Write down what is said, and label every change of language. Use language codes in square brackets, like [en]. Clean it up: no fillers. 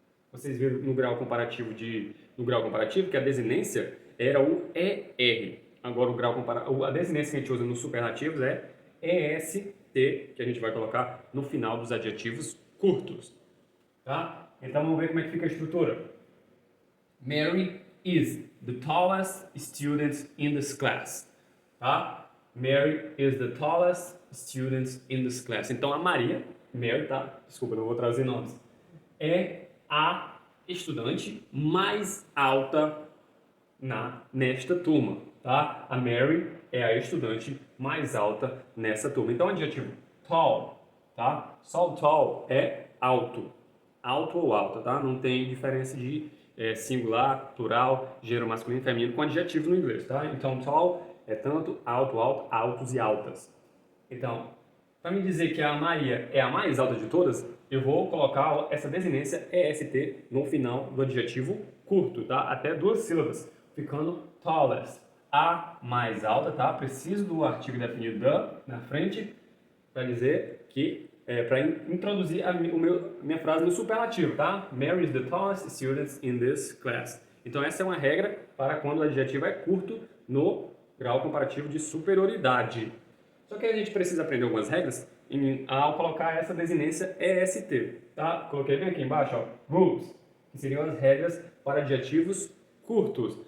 [pt] Vocês viram no grau comparativo que a desinência era o ER. Agora a desinência que a gente usa nos superlativos é EST, que a gente vai colocar no final dos adjetivos curtos, tá? Então vamos ver como é que fica a estrutura. [en] Mary is the tallest student in this class, tá? Mary is the tallest student in this class. [pt] Então a Mary, tá? Desculpa, não vou trazer nomes. É a estudante mais alta nesta turma, tá? A Mary é a estudante mais alta nessa turma. Então, o adjetivo tall, tá? Só o tall é alto. Alto ou alta, tá? Não tem diferença de singular, plural, gênero masculino e feminino com adjetivo no inglês, tá? Então, tall é tanto alto, altos e altas. Então, para me dizer que a Maria é a mais alta de todas, eu vou colocar essa desinência EST no final do adjetivo curto, tá? Até 2 sílabas, ficando tallest. A mais alta, tá? Preciso do artigo definido the na frente para dizer que para introduzir minha frase no superlativo, tá? [en] Mary is the tallest student in this class. [pt] Então essa é uma regra para quando o adjetivo é curto no grau comparativo de superioridade. Só que a gente precisa aprender algumas regras ao colocar essa desinência EST, tá? Coloquei bem aqui embaixo, ó, rules, que seriam as regras para adjetivos curtos.